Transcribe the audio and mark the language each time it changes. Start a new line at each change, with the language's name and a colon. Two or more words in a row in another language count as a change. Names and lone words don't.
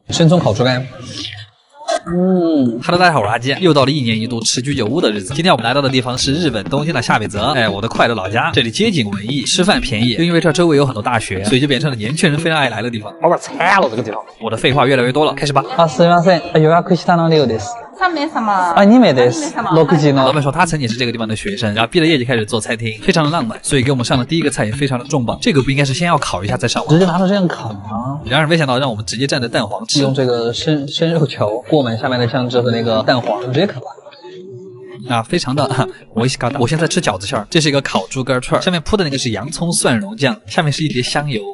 Chinese: 生葱烤猪肝。哈喽，大家好，我是阿基，又到了1年1度吃居酒屋的日子。今天我们来到的地方是日本东京的下北泽，我的快乐老家。这里街景文艺，吃饭便宜，又因为这周围有很多大学，所以就变成了年轻人非常爱来的地方。老板惨了这个地方。我的废话越来越多了，开始吧。
Japanese: すみません、予約したの量です。 3名様。 2名です。6時の。
Chinese: 老板说他曾经是这个地方的学生，然后毕了业就开始做餐厅，非常的浪漫，所以给我们上的第一个菜也非常的重磅。这个不应该是先要烤一下再上吗？直接拿着这样烤吗？然而没想到让我们直接蘸着蛋黄吃，用这个生肉球过满下面的酱汁和那个蛋黄，直接啃吧。非常的我现在吃饺子馅儿，这是一个烤猪肝串，上面铺的那个是洋葱蒜蓉酱，下面是一碟香油。